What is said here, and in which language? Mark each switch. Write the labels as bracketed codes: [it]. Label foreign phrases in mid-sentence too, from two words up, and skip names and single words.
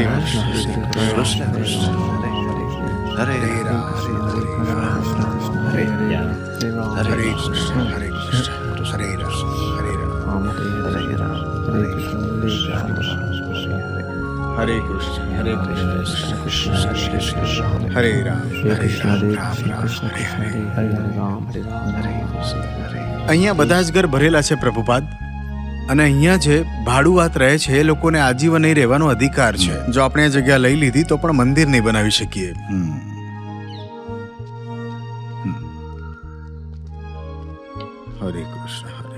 [gu] કૃષ્ણ કૃષ્ણ હરે હરે રામ Hare હરે કૃષ્ણ હરે કૃષ્ણ હરે રામ હરે રામ Hare Ram, Hare Krishna, હરે કૃષ્ણ હરે કૃષ્ણ હરે રામ Hare હરે Krishna, રામ Hare રામ Krishna, રામ Krishna હરે Krishna, હરે. Hare Hare Ram, Hare Ram, Hare Ram. અહીંયા બધા જ ઘર ભરેલા છે પ્રભુપાદ, અને અહીંયા જે ભાડુઆત રહે છે એ લોકોને આજીવન અહીં રહેવાનો અધિકાર છે. જો આપણે આ જગ્યા લઈ લીધી તો પણ મંદિર નહીં બનાવી શકીએ. હરે કૃષ્ણ હરે